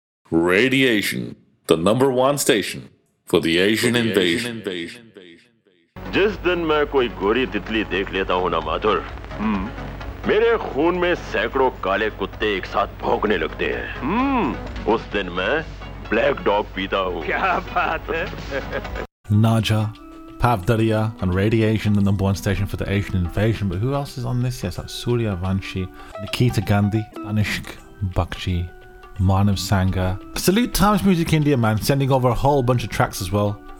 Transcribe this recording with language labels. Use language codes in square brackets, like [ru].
[en] Radiation, the number one station for the Asian invasion. [hi] जिस दिन मैं कोई गोरी तितली देख लेता हूँ ना माधुर, मेरे खून में सैकड़ों काले कुत्ते एक साथ भौंकने लगते हैं। उस दिन मैं ब्लैक डॉग पीता हूँ। क्या बात है? [en] Naja, Pavdaria, and Radiation, the number one station for the Asian invasion. But who else is on this? Yes, that's Surya Vanshi, Nikita Gandhi, Anishk Bakshi, Manav Sangha. Salute Times Music India, man, sending over a whole bunch of tracks as well.